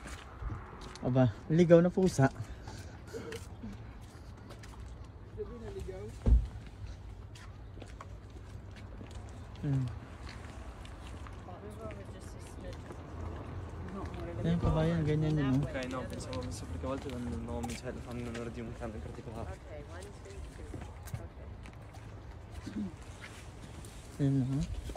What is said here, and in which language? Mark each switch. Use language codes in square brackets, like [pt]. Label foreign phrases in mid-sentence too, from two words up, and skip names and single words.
[tl] Aba, ligaw na pusa. Hmm. Ayan kabayan, ganyan yun. Oh. [it] Kaya no, pensavo messo perché a volte quando mi cioè, fanno un ordine un cambio particolare. [tl] Ayan oh.